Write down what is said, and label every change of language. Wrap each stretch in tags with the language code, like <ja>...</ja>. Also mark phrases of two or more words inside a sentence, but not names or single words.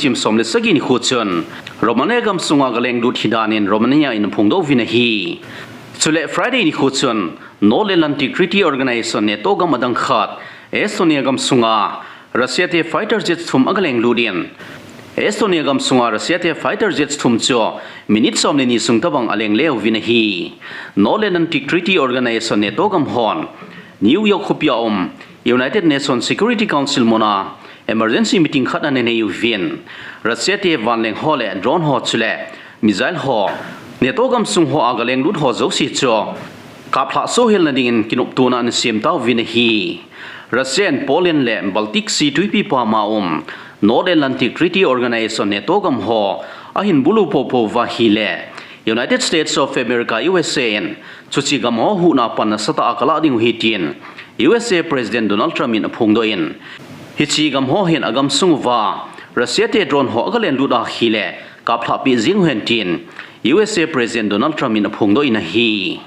<pck>sim somle sagi ni khuchun Romania gamsunga galeng lut hidanin Romania in phungdo vin hi chule Friday ni khuchun North Atlantic Treaty Organization NATO gam adang khat Estonia gamsunga Russia te</pck> <en>fighter jets</en> <pck>thum agaleng ludin Estonia gamsunga Russia te</pck> <en>fighter jets</en> <pck>thum cho minute somle ni sungtabang aleng leo vin hi North Atlantic Treaty Organization NATO gam hon New York khupia United Nations Security Council mona</pck> <en>emergency meeting</en> <pck>khata ne yu vin Russia te vanleng hole drone ho chule missile ho NATO gamsung ho agaleng lut ho zo si cho kapla so hil na dingin kinup tuna an sim taw vin hi Russia and Poland le Baltic Sea Treaty pa ma North Atlantic Treaty Organization NATO gam ho ahin Bulu popo wa hi le United States of America USA chuchi gam ho hu na pan sata akala ding hi tin USA President Donald Trump in phungdo in hichi gam ho hin agam sungwa Russia te drone ho agalen luda hile kapla pi jing hen tin USA President Donald Trump in phungdo in hi</pck>